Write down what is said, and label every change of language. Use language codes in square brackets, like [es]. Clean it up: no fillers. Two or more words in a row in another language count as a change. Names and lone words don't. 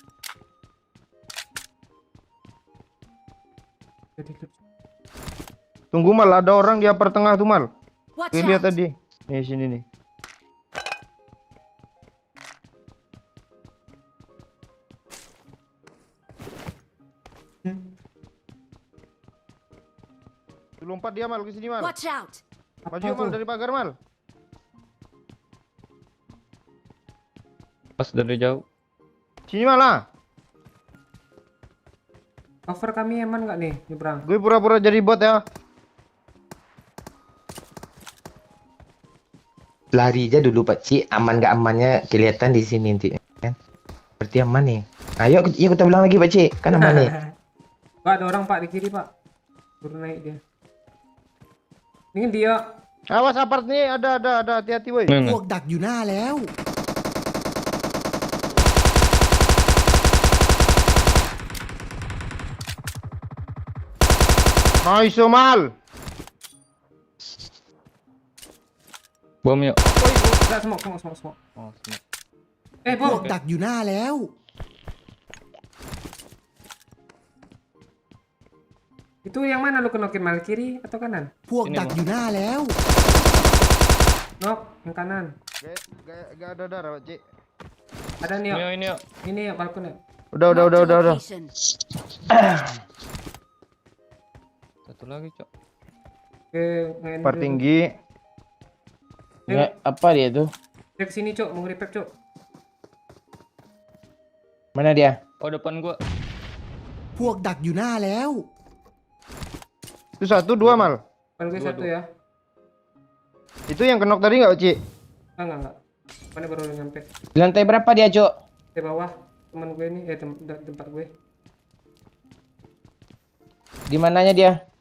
[id] Tunggu Mal, ada orang di upper tengah tuh Mal. [en] Watch [id] Gue lihat [en] out! [id] tadi. Nih sini nih. Tuh, lompat dia Mal ke sini Mal. [en] Watch out! [id] Maju Mal dari pagar Mal. Pas dari jauh. Sini Mal lah. Cover kami aman nggak nih nyebrang? Gue pura-pura jadi bot ya. Lari aja dulu Pak Cik, aman gak amannya kelihatan di sini nanti kan. Berarti aman nih. Ayo kita bilang lagi Pak Cik, kan aman nih. Pak, ada orang Pak di kiri Pak. Baru naik dia. Ini dia. Awas apart nih, ada hati-hati woi. [th] พวกดักอยู่หน้าแล้ว [id] Nice Mal. Bom yuk. Woi, udah smoke. Oh, semua. [th] พว [id] Bom. [th] กดักอยู่หน้าแล้ว [id] Itu yang mana lu kenokin mal kiri atau kanan? [th] พวกดักอยู่หน้าแล้ว [id] Nok, yang kanan. Gak ada darah Pak Cik. Ada nih, Ini yuk. yuk, ini yuk. Ini ya balkon ya. Udah. [en] Marked a location. [id] Satu lagi, Cok. Oke, ngain Par dulu. tinggi. Ya, apa dia tuh? Dia kesini Cok, mau nge-repack Cok. Mana dia? Oh, depan gua. [th] พวกดักอยู่หน้าแล้ว [id] Itu 1, 2 Mal. Depan gue Dua, satu dua. ya. Itu yang kenok tadi nggak Cik? Enggak. Mana baru nyampe. Di lantai berapa dia, Cok? Di bawah teman gue nih, tempat gue. Di mananya dia?